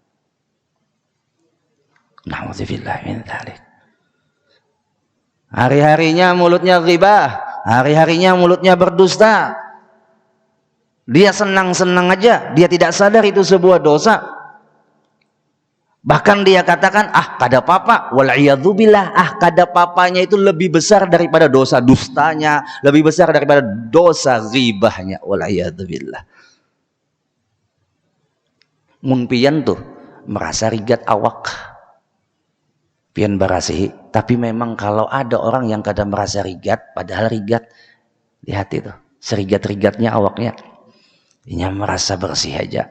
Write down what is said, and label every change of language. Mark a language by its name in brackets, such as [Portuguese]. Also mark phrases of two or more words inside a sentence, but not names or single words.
[Arabic] Na'udzubillah min dzalik. [Indonesian] Hari-harinya mulutnya ghibah, hari-harinya mulutnya berdusta. Dia senang-senang aja, dia tidak sadar itu sebuah dosa. Bahkan dia katakan, [Banjar] kada papa, wal'iyadzubillah, kada papanya itu lebih besar daripada dosa dustanya, lebih besar daripada dosa ghibahnya, wal'iyadzubillah. Mun pian tuh merasa rigat awak. Pian barasihi, tapi memang kalau ada orang yang kadang merasa rigat, padahal rigat di hati tuh, serigat-rigatnya awaknya, dia merasa bersih aja.